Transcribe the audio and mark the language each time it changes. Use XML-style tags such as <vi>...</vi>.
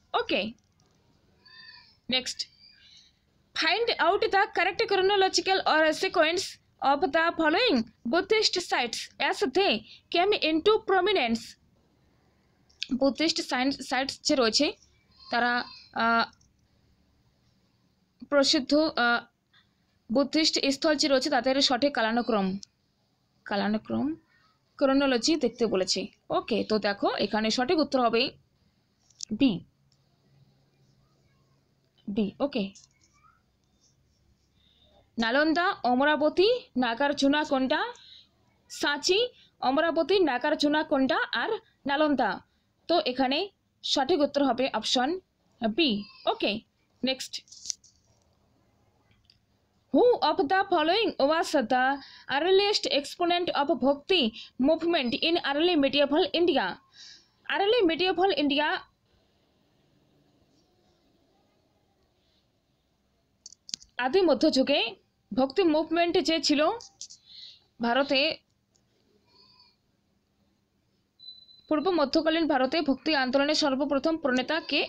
<bn>Okay, next,</bn> <en>Find out the correct chronological or sequence of the following Buddhist sites as they came into prominence।</en> <bn>Buddhist sites যে রয়েছে তারা প্রসিদ্ধ Buddhist স্থল যে রয়েছে তাদের সঠিক কালানুক্রম ক্রোনোলজি দেখতে বলেছে। ওকে, তো দেখো এখানে সঠিক উত্তর হবে বি। ওকে, নালন্দা, অমরাবতী, নাগার্জুনা কোনটা? সাঁচি, অমরাবতী, নাগার্জুনা কোনটা আর নালন্দা। তো এখানে সঠিক উত্তর হবে option B. Okay, next.</bn> <en>Who of the following was the earliest exponent of Bhakti movement in early medieval India?</en> <bn>Early medieval India আদি মধ্যযুগে ভক্তি মুভমেন্ট যে ছিল ভারতে, পূর্ব মধ্যকালীন ভারতে ভক্তি আন্দোলনের সর্বপ্রথম প্রণেতা কে?</bn>